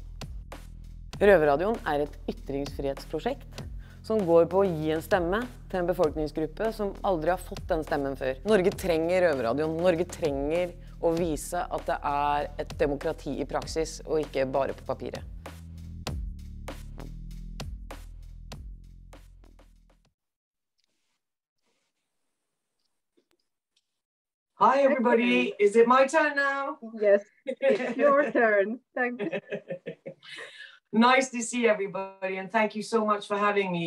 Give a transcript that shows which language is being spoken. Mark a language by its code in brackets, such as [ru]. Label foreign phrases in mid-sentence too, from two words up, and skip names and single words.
[no] RøverRadion er et ytringsfrihetsprosjekt som går på å gi en stemme til en befolkningsgruppe som aldri har fått den stemmen før. Norge trenger RøverRadion. Norge trenger å vise at det er et demokrati i praksis, og ikke bare på papiret. [en] Hi everybody, is it my turn now? Yes, it's your turn. Thanks. Nice to see everybody, and thank you so much for having me.